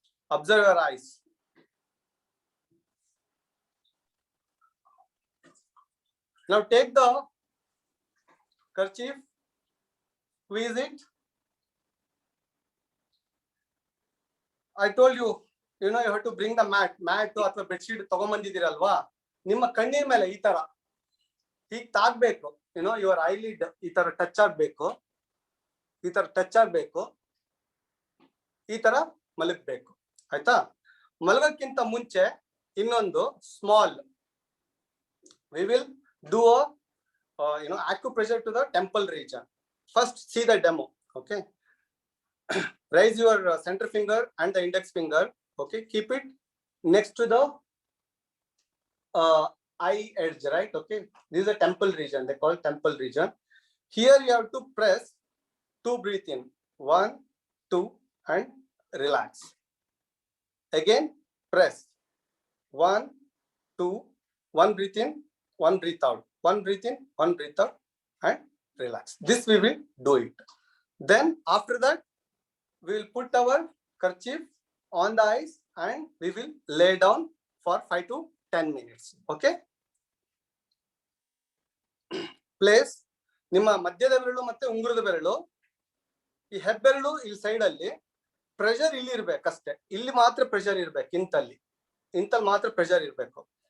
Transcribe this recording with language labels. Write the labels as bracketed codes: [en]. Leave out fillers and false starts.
[en] Observe your eyes. Now take the kerchief, squeeze it. I told you, you have to bring the mat [kn] ಅಥವಾ bedsheet ತಗೊಂಡ್ಬಂದಿದ್ದೀರಲ್ವಾ, ನಿಮ್ಮ ಕಣ್ಣಿನ ಮೇಲೆ ಈ ತರ ಹೀಗೆ ತಾಗ್ಬೇಕು. ಯುವರ್ ಐಲಿಡ್ ಈ ತರ ಟಚ್ ಆಗ್ಬೇಕು, ಈ ತರ ಟಚ್ ಆಗ್ಬೇಕು, ಈ ತರ ಮಲಗಬೇಕು. ಆಯ್ತಾ? ಮಲಗಕ್ಕಿಂತ ಮುಂಚೆ ಇನ್ನೊಂದು small, [en] we will do a acupressure to the temple region. First see the demo. Okay, raise your center finger and the index finger. Okay, keep it next to the eye edge, right? Okay, this is a temple region, they call it temple region. Here you have to press 2 breathe in, 1 2 and relax. Again press 1 2, 1 breathe in, 1 breathe out, 1 breathe in, 1 breathe out and relax. This we will do it. Then after that we will put our kerchief on the eyes and we will lay down for 5 to 10 minutes. [kn] Okay, place ನಿಮ್ಮ ಮಧ್ಯದ ಬೆರಳು ಮತ್ತೆ ಉಂಗುರದ ಬೆರಳು, ಈ ಹೆಬ್ಬೆರಳು ಇಲ್ಲಿ side ಅಲ್ಲಿ pressure ಇಲ್ಲಿ ಇರ್ಬೇಕಷ್ಟೇ, ಇಲ್ಲಿ ಮಾತ್ರ ಪ್ರೆಷರ್ ಇರ್ಬೇಕು, ಇಂತಲ್ಲಿ ಮಾತ್ರ ಪ್ರೆಷರ್ ಇರ್ಬೇಕು.